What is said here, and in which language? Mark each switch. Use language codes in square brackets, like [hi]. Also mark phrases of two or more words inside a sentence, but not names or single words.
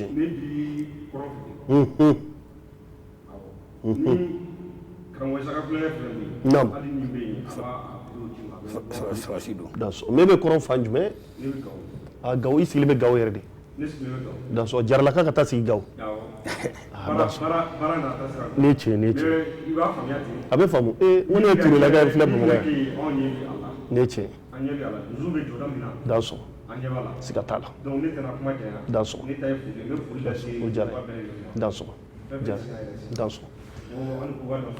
[bm] ne bi kɔrɔ fɛ ni karamɔgɔ Isaka Kulonkɛ filɛ nin ye hali ni bɛ yen a b'a sarasi don dansɔ mais bɛ kɔrɔn fan jumɛn ne bɛ Gawo a Gawo i sigilen bɛ Gawo yɛrɛ de ne sigilen bɛ Gawo dansɔ jaralaka ka taa sigi Gawo baara n'a ta sira ne ce ne ce i b'a faamuya ten a bɛ faamu n ko ne ye Turelaka ye filɛ Bamakɔ yan anw ye a la ne ce an ɲɛ bɛ a la donso bɛ jɔda min na dansɔ an ɲɛ b'a la siga t'a la donc ne tɛna kuma janya dansɔ ne ta ye foli n bɛ foli lase o diyara ba bɛɛ ye dansɔ diyara dansɔ an ko wari